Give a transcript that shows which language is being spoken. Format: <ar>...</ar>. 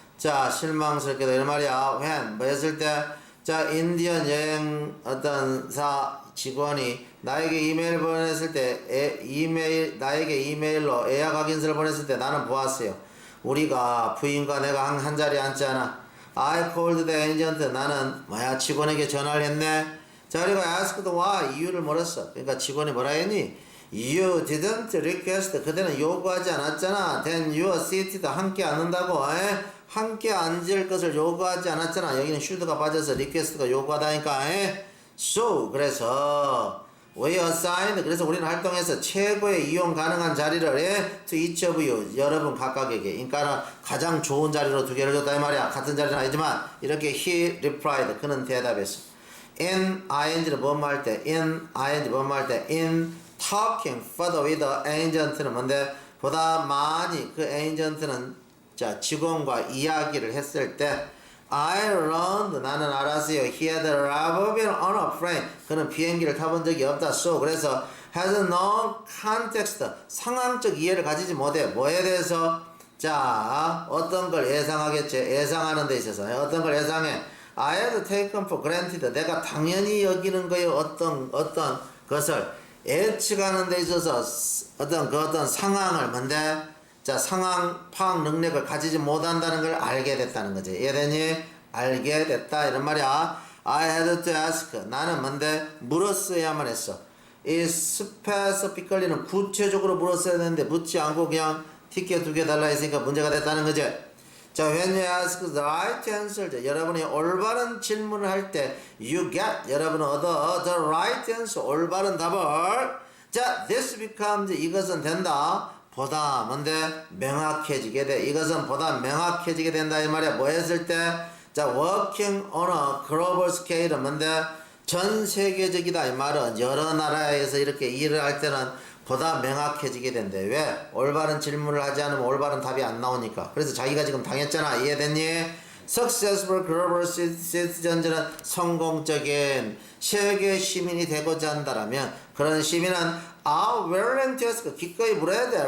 <ko>자, 실망스럽게도 이런 말이야. when 뭐 했을 때, 자, 인디언 여행 어떤 직원이 나에게 이메일 보냈을 때, 나에게 이메일로 예약 확인서를 보냈을 때 나는 보았어요. 우리가 부인과 내가 한 자리에 앉잖아.</ko> <en>I called the agent,</en> <ko>나는 뭐야? 직원에게 전화를 했네. 자, 그리고</ko> <en>asked why,</en> <ko>이유를 물었어. 그러니까 직원이 뭐라 했니?</ko> <en>You didn't request.</en> <ko>그대는 요구하지 않았잖아.</ko> <en>Then you are seated.</en> <ko>함께 앉는다고. 함께 앉을 것을 요구하지 않았잖아. 여기는 should가 빠져서 request가 요구하다니까.</ko> <en>So</en> <ko>그래서</ko> <en>we assigned.</en> <ko>그래서 우리는 활동해서 최고의 이용 가능한 자리를</ko> <en>to each of you.</en> <ko>여러분 각각에게. 그러니까 가장 좋은 자리로 두 개를 줬다 이 말이야. 같은 자리는 아니지만 이렇게</ko> <en>he replied.</en> <ko>그는 대답했어.</ko> <en>In ing를</en> <ko>뭐할 때,</ko> <en>in ing 뭐할 때, in talking further with the agent는 뭔데?</en> <ko>보다 많이 그 agent는 자 직원과 이야기를 했을 때</ko> <en>I learned</en> <ko>나는 알았어요.</ko> <en>He had never been on a plane.</en> <ko>그는 비행기를 타본 적이 없다. So 그래서</ko> <en>has no context</en> <ko>상황적 이해를 가지지 못해. 뭐에 대해서? 자 어떤 걸 예상하겠지. 예상하는 데 있어서 어떤 걸 예상해.</ko> <en>I had taken for granted.</en> <ko>내가 당연히 여기는 거에 어떤 것을 예측하는 데 있어서 어떤 상황을 뭔데? 자 상황 파악 능력을 가지지 못한다는 걸 알게 됐다는 거지. 이해되니? 알게 됐다 이런 말이야.</ko> <en>I had to ask.</en> <ko>나는 뭔데? 물었어야만 했어. 이 specifically는 구체적으로 물었어야 되는데 묻지 않고 그냥 티켓 2개 달라 했으니까 문제가 됐다는 거지.</ko> <en>자, when you ask the right answer,</en> <ko>여러분이 올바른 질문을 할 때</ko> <en>you get,</en> <ko>여러분은 얻어</ko> <en>the right answer,</en> <ko>올바른 답을. 자,</ko> <en>this becomes,</en> <ko>이것은 된다. 보다 뭔데? 명확해지게 돼. 이것은 보다 명확해지게 된다 이 말이야. 뭐 했을 때?</ko> <en>자, working on a global scale은</en> <ko>뭔데? 전 세계적이다 이 말은 여러 나라에서 이렇게 일을 할 때는 보다 명확해지게 된대. 왜? 올바른 질문을 하지 않으면 올바른 답이 안 나오니까. 그래서 자기가 지금 당했잖아. 이해됐니?</ko> <en>Successful global citizen</en> <ko>은 성공적인 세계 시민이 되고자 한다라면 그런 시민은</ko> <en>are willing to ask</en> <ko>기꺼이 물어야 돼.</ko>